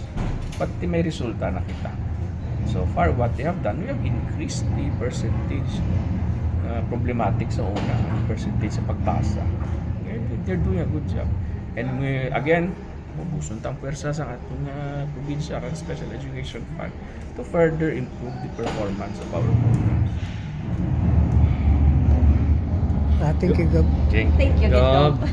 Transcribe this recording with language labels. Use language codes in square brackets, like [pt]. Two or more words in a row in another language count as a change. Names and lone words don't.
[hil] But may resulta na kita. [en] So far, what they have done, we have increased the percentage problematic [hil] sa una, [en] percentage [hil] sa pagbasa. [en] They're doing a good job. And we, again, [krj] mabuson tang pwersa sa atong probinsya kang Special Education Fund [en] to further improve the performance of our programs. Thank you, Gab. Okay. Thank you, Gov. Gov.